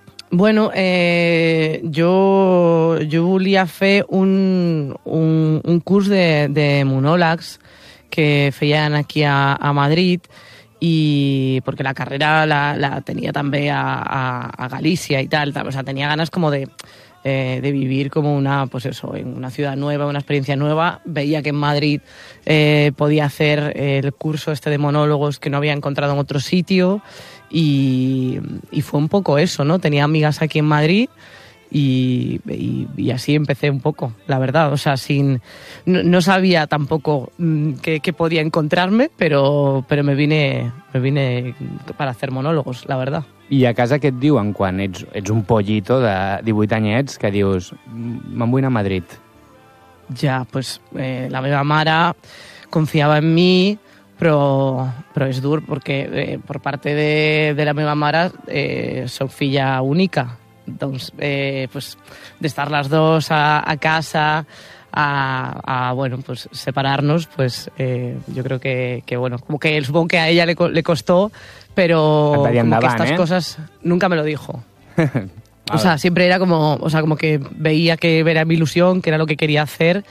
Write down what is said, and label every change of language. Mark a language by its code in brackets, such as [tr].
[es] Bueno, yo [ca] volia fer un curs de monòlegs que feien aquí a Madrid, [es] y porque [ca] la carrera la tenia també a Galícia i tal. [es] O sea, tenia ganes com de vivir como una, pues eso, en una ciudad nueva, una experiencia nueva. Veía que en Madrid podía hacer el curso este de monólogos que no había encontrado en otro sitio y fue un poco eso, ¿no? Tenía amigas aquí en Madrid y así empecé un poco, la verdad. O sea, no sabía tampoco qué podía encontrarme, pero me vine para hacer monólogos, la verdad. [ca] I a casa què et diuen quan ets un pollito de 18 anyets que dius, me'n vull anar a Madrid? Ja, pues la meva mare confiava en mi, però és dur, perquè per part de la meva mare soc filla única. Doncs, pues, d'estar les dues a casa, a bueno, pues, separar-nos, pues, jo crec que, bueno, com que és bon que [es] a ella le costó, pero como que estas cosas nunca me lo dijo. O sea, siempre era como, o sea, como que veía que era mi ilusión, que era lo que quería hacer.